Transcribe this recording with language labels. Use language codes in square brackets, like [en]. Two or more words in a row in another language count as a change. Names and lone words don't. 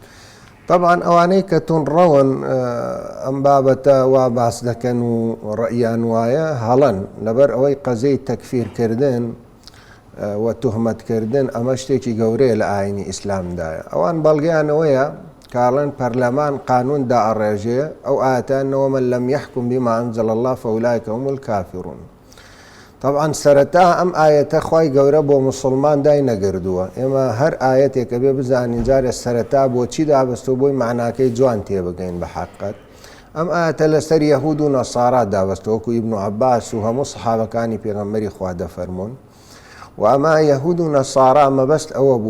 [ckb] طبعاً ئەوانەی کە تونڕەون ئەم بابەتە وا باس دەکەن و ڕەئیان وایە هەڵەن لەبەر ئەوەی قەزەی تەکفیرکردن و تهمەتکردن ئەمە شتێکی گەورەیە لە ئاینی ئیسلامدایە ئەوان بەڵگەیانەوەیە کاڵەن پەرلەمان قانون دائەڕێژێ ئەو ئاەتانەوە [ar] من لەم یحکم بما أنزل الله فأولئك هم الكافرون [ckb] طبعاً سەرەتا ئەم ئاەتە خوای گەورە بۆ موسڵمان دای نەگردووە ئێمە هەر ئاەتێکە بێ بزانین جارێ سەرەتا بۆچی دابەستەوە بۆی معناکەی جوان تێبگەین بە حەقیقەت ئەم ئاەتە لەسەر یەهود و نەسارا دابەستەوەکو ئیبن عەباس و هەموو سەحابەکانی پێغەمبەری خوا دەفەرمون و ئەما یەهود و نەسارا مەبەست ئەوە بوو